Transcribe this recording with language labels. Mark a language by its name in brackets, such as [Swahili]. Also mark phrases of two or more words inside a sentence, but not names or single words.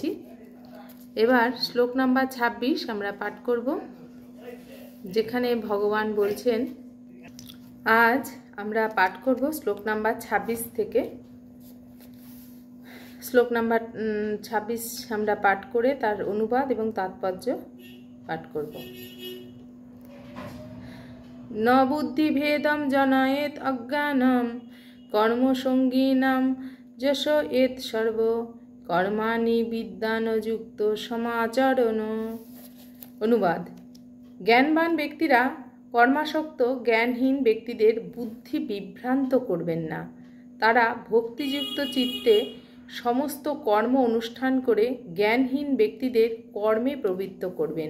[Bangla] এবার শ্লোক নাম্বার 26 আমরা পাঠ করব, যেখানে ভগবান বলছেন। আজ আমরা পাঠ করব শ্লোক নাম্বার 26 থেকে। শ্লোক নাম্বার 26 আমরা পাঠ করে তার অনুবাদ এবং তাৎপর্য পাঠ করব। [Sanskrit] न बुद्धिभेदं जनयेत अज्ञानं कर्मसंगीनां जशयेत सर्व कर्माणि विद्यानयुक्त समाचरण। [Bangla] অনুবাদ। জ্ঞানবান ব্যক্তিরা কর্মাসক্ত জ্ঞানহীন ব্যক্তিদের বুদ্ধি বিভ্রান্ত করবেন না। তারা ভক্তিযুক্ত চিত্তে সমস্ত কর্ম অনুষ্ঠান করে জ্ঞানহীন ব্যক্তিদের কর্মে প্রবৃত্ত করবেন।